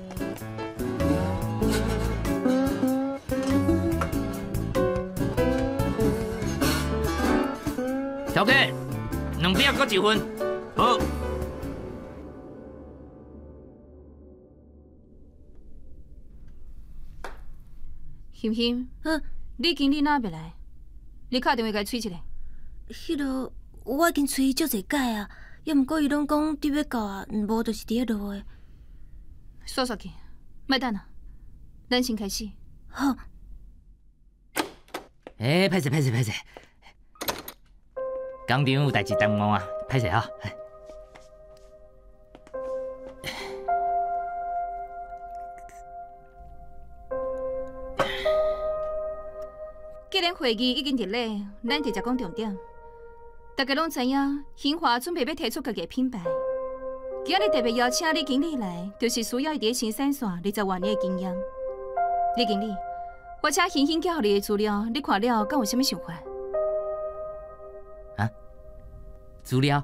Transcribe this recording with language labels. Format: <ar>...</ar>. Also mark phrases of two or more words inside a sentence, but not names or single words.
<nan>条哥，2饼搁1份。好。欣欣，李经理哪要来？你打电话甲伊催一下。迄落我已经催足侪摆啊，也毋过伊拢讲伫要到啊，无就是伫咧落的。煞煞去，莫等啊，咱先开始。好。歹势，工厂有代志耽误啊，歹势啊。既然会议已经伫咧，咱直接讲重点。大家拢知影，兴华准备要推出家己的品牌。今日特别邀请李经理来，就是需要伊伫生产线20多年的经验。李经理，我请欣欣寄予你的资料，你看了敢有啥物想法？啊？资料？</nan>